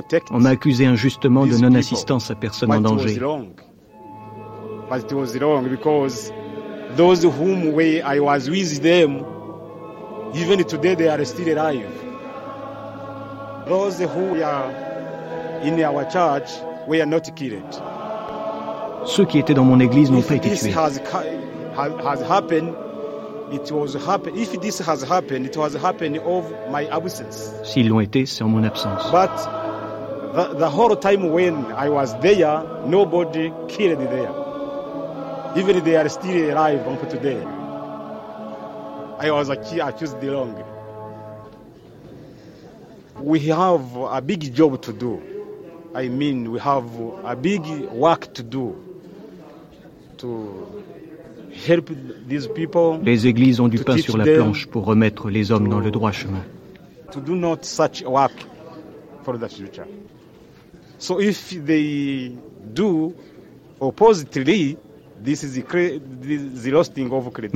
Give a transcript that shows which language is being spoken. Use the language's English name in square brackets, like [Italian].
[French] On m'a accusé injustement de non-assistance à personne en danger. [English] But it was wrong because those whom I was with them, even today they are still alive. Those who are in our church were not killed. [French] Ceux qui étaient dans mon église n'ont pas été tués. S'ils l'ont été, c'est en mon absence. [English] But the whole time when I was there, nobody killed there. Even they are still alive until today. I was accused wrong. We have a big job to do. I mean, we have a big work to do. To help these people. [French] Les églises ont du pain sur la planche pour remettre les hommes dans le droit chemin. [English] To do not such work for the future. So if they do oppositely, this is the lost thing of credibility.